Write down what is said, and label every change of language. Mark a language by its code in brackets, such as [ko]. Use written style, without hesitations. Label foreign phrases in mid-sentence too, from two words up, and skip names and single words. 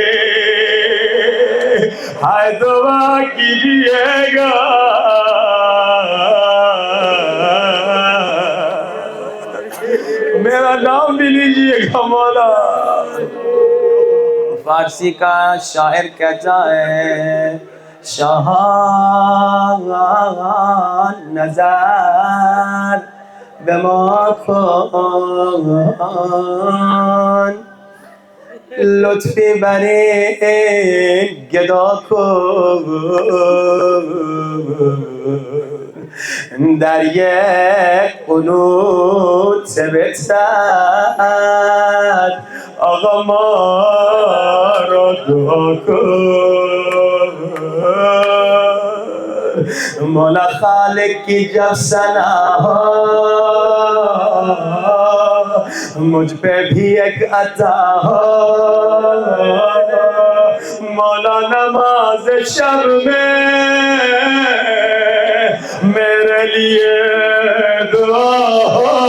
[ur] ہائے دعا کیجئے گا، میرا نام بھی لیجئے گا مولا۔ فارسی کا شاعر کہتا ہے، شاہ [fa] نظر به ما کن، لطفی بر این گدا کن، در یک قنوت بهتر آقا ما را دعا کن۔ [ur] مولا خالق کی جب ثنا ہو، مجھ پہ بھی ایک عطا ہو، مولا نماز شب میں میرے لیے دعا ہو۔